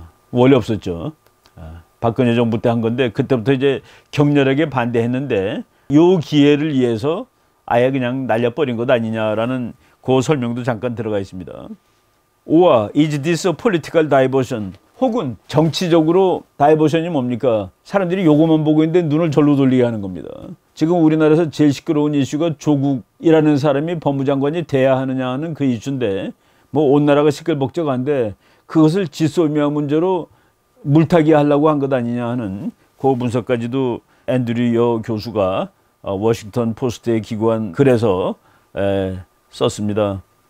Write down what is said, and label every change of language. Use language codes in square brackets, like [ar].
[ko] 원래 없었죠. 박근혜 정부 때 한 건데 그때부터 이제 격렬하게 반대했는데 요 기회를 위해서 아예 그냥 날려버린 것 아니냐라는 그 설명도 잠깐 들어가 있습니다. 5와 [en] is this a political diversion? [ko] 혹은 정치적으로 다이버션이 뭡니까? 사람들이 요거만 보고 있는데 눈을 절로 돌리게 하는 겁니다. 지금 우리나라에서 제일 시끄러운 이슈가 조국이라는 사람이 법무장관이 돼야 하느냐 하는 그 이슈인데 뭐 온 나라가 시끌벅적한데 그것을 지소미아 문제로 물타기 하려고 한 것 아니냐 하는 그 분석까지도 앤드류 여 교수가 워싱턴 포스트에 기고한 글에서 썼습니다.